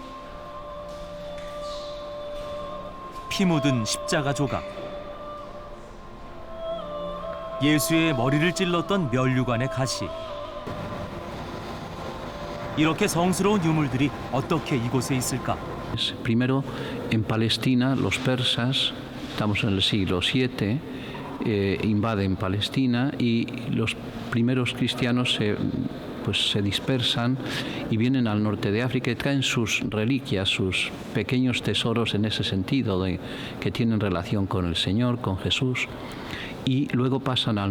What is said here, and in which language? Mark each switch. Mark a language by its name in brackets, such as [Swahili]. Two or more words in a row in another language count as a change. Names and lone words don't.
[Korean] 피 묻은 십자가 조각. 예수의 머리를 찔렀던 면류관의 가시. 이렇게 성스러운 유물들이 어떻게 이곳에 있을까? [Spanish] Primero, en Palestina, los persas, estamos en el siglo VII, invaden Palestina y los primeros cristianos se dispersan y vienen al norte de África y traen sus reliquias, sus pequeños tesoros en ese sentido, que tienen relación con el Señor, con Jesús, y luego pasan al